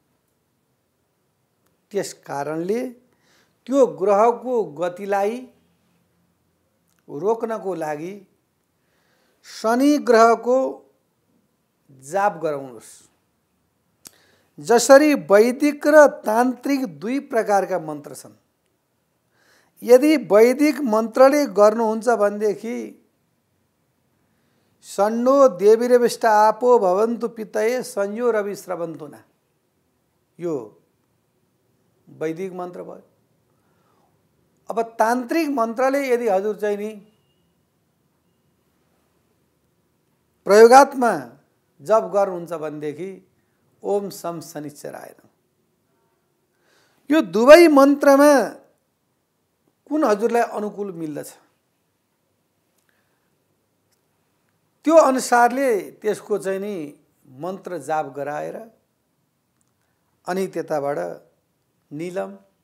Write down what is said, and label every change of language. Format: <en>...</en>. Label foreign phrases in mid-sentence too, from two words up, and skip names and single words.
<ne>त्यस कारणले त्यो ग्रहको गतिलाई रोक्नको लागि शनि ग्रहको जाप गराउनुहोस् जसरी वैदिक र तान्त्रिक दुई प्रकारका मन्त्र छन् यदि वैदिक मन्त्रले गर्नुहुन्छ भनेदेखि</ne> <sa>सन्नो देवीरविष्ट आपो भवन्तु पितये संयो रवि स्रवन्तुना</sa> <ne>यो वैदिक मन्त्र भयो अब तान्त्रिक मन्त्रले यदि हजुर चाहिँ नि प्रयोगात्मा जप गर्नुहुन्छ भनेदेखि</ne> <sa>ओम सम शनिश्चराय नमः</sa> <ne>यो दुवै मन्त्रमा कुन हजुरलाई अनुकूल मिल्दछ त्यो अनुसारले त्यसको चाहिँ नि मन्त्र जाप गराएर अनि त्यताबाट नीलम</ne>